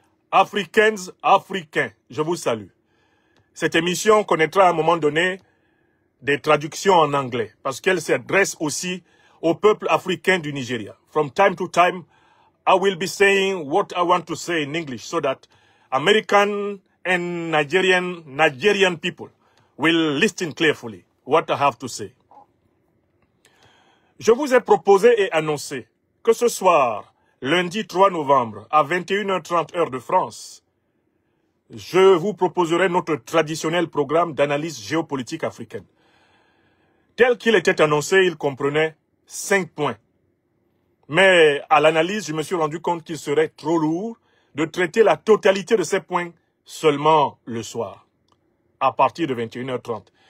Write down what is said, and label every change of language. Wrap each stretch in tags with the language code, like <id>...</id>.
<fr>Africaines, Africains, je vous salue. Cette émission connaîtra à un moment donné des traductions en anglais parce qu'elle s'adresse aussi au peuple africain du Nigeria.</fr> <en>From time to time, I will be saying what I want to say in English so that American and Nigerian people will listen carefully what I have to say.</en> <fr>Je vous ai proposé et annoncé que ce soir, lundi 3 novembre, à 21h30 heure de France, je vous proposerai notre traditionnel programme d'analyse géopolitique africaine. Tel qu'il était annoncé, il comprenait 5 points. Mais à l'analyse, je me suis rendu compte qu'il serait trop lourd de traiter la totalité de ces points seulement le soir, à partir de 21h30.</fr>